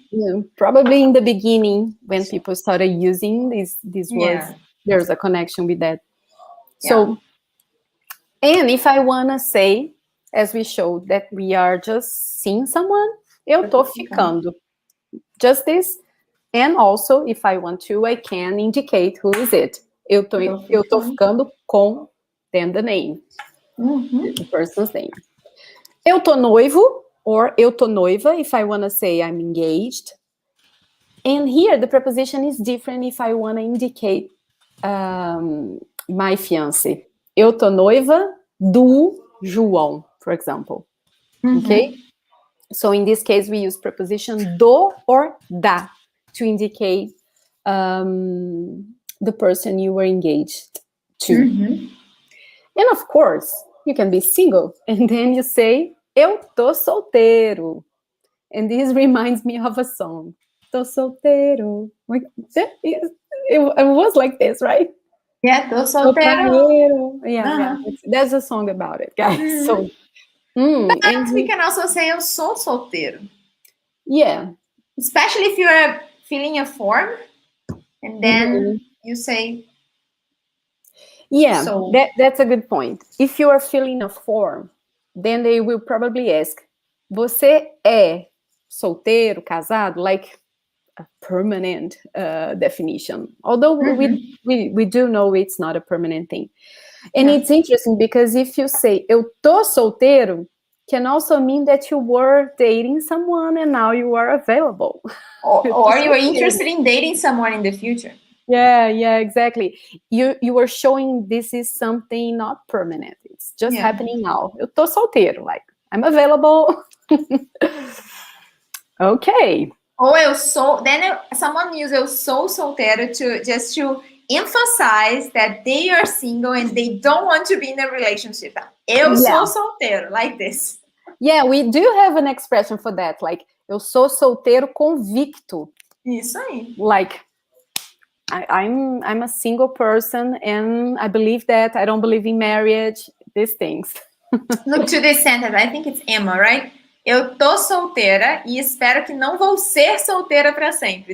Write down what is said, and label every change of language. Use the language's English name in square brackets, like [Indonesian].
[English] Yeah, probably in the beginning when people started using these words, there's a connection with that. So, and if I wanna say, as we showed, that we are just seeing someone, [Portuguese] eu tô ficando. [English] Just this. And also, if I want to, I can indicate who is it. [Portuguese] Eu tô ficando com, [English] then the name, the person's name. [Portuguese] Eu tô noivo, [English] or [Portuguese] eu tô noiva, [English] if I want to say I'm engaged. And here, the preposition is different if I want to indicate my fiancé. [Portuguese] Eu tô noiva do João, [English] for example. Okay? So in this case, we use preposition do or da to indicate the person you were engaged to. And of course, you can be single, and then you say, [Portuguese] eu tô solteiro. [English] And this reminds me of a song. [Portuguese] Tô solteiro. [English] It was like this, right? [Portuguese] Yeah, tô solteiro. [English] Yeah. There's a song about it, guys. So, but we can also say [Portuguese] eu sou solteiro. [English] Yeah. Especially if you are filling a form, and then you say. Yeah, so, that's a good point. If you are filling a form, then they will probably ask, [Portuguese] você é solteiro, casado? [English] Like a permanent definition. Although we do know it's not a permanent thing. And it's interesting because if you say, [Portuguese] eu tô solteiro, [English] can also mean that you were dating someone and now you are available. Or you are interested in dating someone in the future. Yeah, exactly. You were showing this is something not permanent. It's just happening now. [Portuguese] Eu tô solteiro, [English] like I'm available. Okay. [Portuguese] Ou eu sou. [English] Then someone uses [Portuguese] eu sou solteiro [English] to emphasize that they are single and they don't want to be in a relationship. [Portuguese] Eu sou solteiro, [English] like this. Yeah, we do have an expression for that, like [Portuguese] eu sou solteiro convicto. Isso aí. [English] Like I'm a single person and I believe that I don't believe in marriage, these things. Look to this sentence. I think it's Emma, right? [Portuguese] Eu tô solteira e espero que não vou ser solteira para sempre.